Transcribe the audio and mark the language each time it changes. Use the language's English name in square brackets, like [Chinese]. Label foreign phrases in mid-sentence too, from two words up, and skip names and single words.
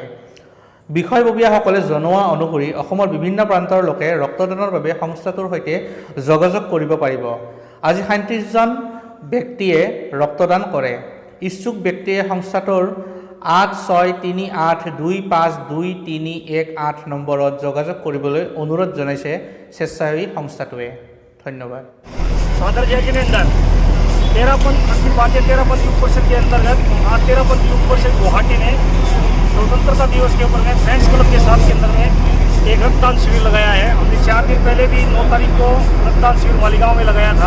[Assamese] বিষয়ববীয়াসকলে জনোৱা অনুসৰি অসমৰ বিভিন্ন প্ৰান্তৰ লোকে ৰক্তদানৰ বাবে সংস্থাটোৰ সৈতে যোগাযোগ কৰিব পাৰিব। আজি 37জন ব্যক্তিয়ে ৰক্তদান কৰে। ইচ্ছুক ব্যক্তিয়ে সংস্থাটোৰ 8638252318 নম্বৰত যোগাযোগ কৰিবলৈ অনুৰোধ জনাইছে স্বেচ্ছাসেৱী সংস্থাটোৱে। ধন্যবাদ। [Hindi] सदर जय के अंदर 13 अखिल भारतीय 13 युग परिषद के अंतर्गत आज 13 युग परिषद गुवाहाटी ने स्वतंत्रता दिवस के ऊपर में फ्रेंड्स क्लब के साथ के अंदर में एक रक्तदान शिविर लगाया है। हमने 4 दिन पहले भी 9 तारीख को रक्तदान शिविर मालीगांव में लगाया था।